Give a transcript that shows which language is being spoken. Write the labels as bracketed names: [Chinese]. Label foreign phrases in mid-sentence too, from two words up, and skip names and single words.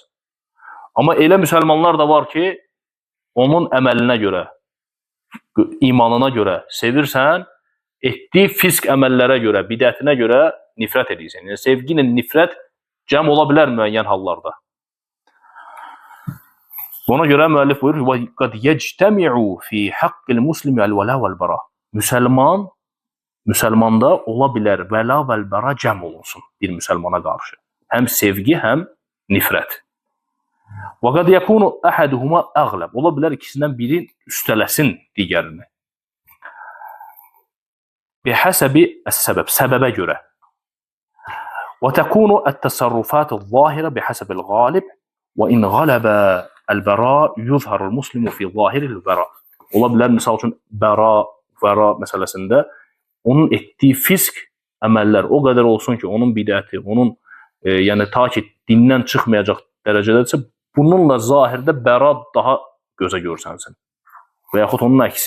[Azerbaijani] Amma elə müsəlmanlar da var ki, onun əməlinə görə, imanına görə sevirsən, etdiyi fisk əməllərə görə, bidətinə görə nifrət edirsən. Yəni, sevgi ilə nifrət cəm ola bilər müəyyən hallarda. Buna görə müəllif buyurur, [Arabic] وَقَدْ يَجْتَمِعُ فِي حَقِّ الْمُسْلِمِ الْوَلَا وَالْبَرَى. [Azerbaijani] Müsəlmanda ola bilər [Arabic] الولاء والبراء [Azerbaijani] cəm olunsun bir müsəlmana qarşı. Həm sevgi, həm nifrət. [Arabic] وَقَدْ يَكُونُ أَحَدُهُمَا أَغْلَبِ. [Azerbaijani] Ola bilər ikisindən biri üstələsin digərini. [Arabic] بِحَسَبِ السَّبَبِ. [Azerbaijani] Səbəbə görə. [Arabic] وَتَكُونُ التَّصَرُّفَاتُ الظَّاهِرَ بِحَسَبِ الْغَالِبِ وَإِنْ غَلَبَ الْبَرَا يُظْهَرُ الْمُسْلِمُ فِي ظَاهِرِ الْبَرَا. [Azerbaijani] Ola bilər, misal üçün, bəra məsələsində onun etdiyi fisk əməllər o qədər olsun ki, onun bidəti, onun yəni ta ki dindən çıxmayacaq dərəcədədirsə, bununla zahirdə bəra daha gözə görsənsin. Və yaxud onun əksi.